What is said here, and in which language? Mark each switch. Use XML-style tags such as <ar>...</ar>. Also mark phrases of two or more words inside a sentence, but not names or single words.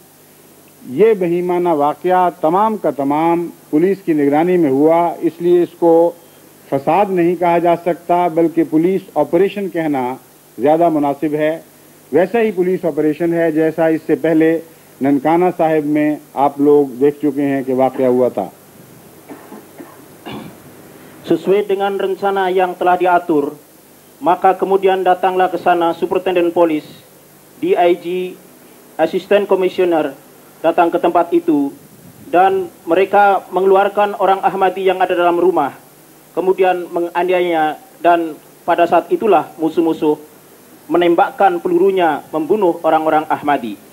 <ur>یہ بہیمانہ واقعہ تمام کا تمام پولیس کی نگرانی میں ہوا، اس لیے اس کو فساد نہیں کہا جا سکتا بلکہ</ur> <en>police operation</en> <ur>کہنا زیادہ مناسب ہے۔ ویسا ہی</ur> <en>police operation</en> <ur>ہے جیسا اس سے پہلے ننکانہ صاحب میں آپ لوگ دیکھ چکے ہیں کہ واقعہ ہوا تھا۔</ur> <id>Sesuai dengan rencana yang telah diatur, maka kemudian datanglah ke sana Superintenden Polis, DIG, Asisten Komisioner datang ke tempat itu, dan mereka mengeluarkan orang Ahmadi yang ada dalam rumah, kemudian menganiayanya, dan pada saat itulah musuh-musuh menembakkan pelurunya membunuh orang-orang Ahmadi.</id>